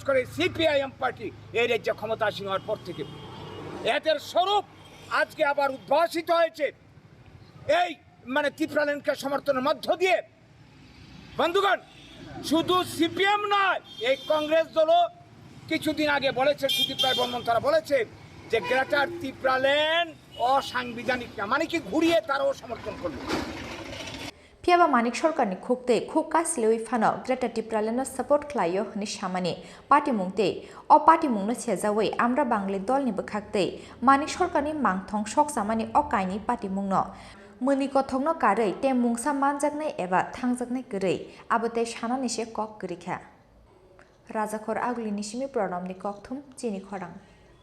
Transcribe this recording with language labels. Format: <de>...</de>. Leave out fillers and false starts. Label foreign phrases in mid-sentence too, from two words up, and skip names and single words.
<bn>করে সিপিআইএম পার্টি এই রাজ্যে ক্ষমতাসীন হওয়ার পর থেকে এদের স্বরূপ আজকে আবার উদ্ভাসিত হয়েছে এই মানে ত্রিপুরাল্যান্ডকে সমর্থনের মধ্য দিয়ে বন্ধুগণ শুধু সিপিএম নয় এই কংগ্রেস দলও কিছুদিন আগে বলেছে সুদীপ রায় বর্মন তারা বলেছে যে গ্রেটার ত্রিপুরাল্যান্ড অসাংবিধানিক না মানে কি ঘুরিয়ে তারাও সমর্থন করবে</bn> <trp>Piaba Manik Sarkarni khokte khoka sloi phano Greta Tipraland support Khlaio hni Samani party mungte o party mungno chejawei Amra Bangali dol ni bkhakte Manik Sarkarni Mangthong Sokchakha o kaini party mungno Muni kothongno karei te mungsa manjaknai eba thangjaknai gărei abote sanani se kok gărikha Raja Khor Agli Nishimi Pranamni Kokthum Chini Khorang</trp>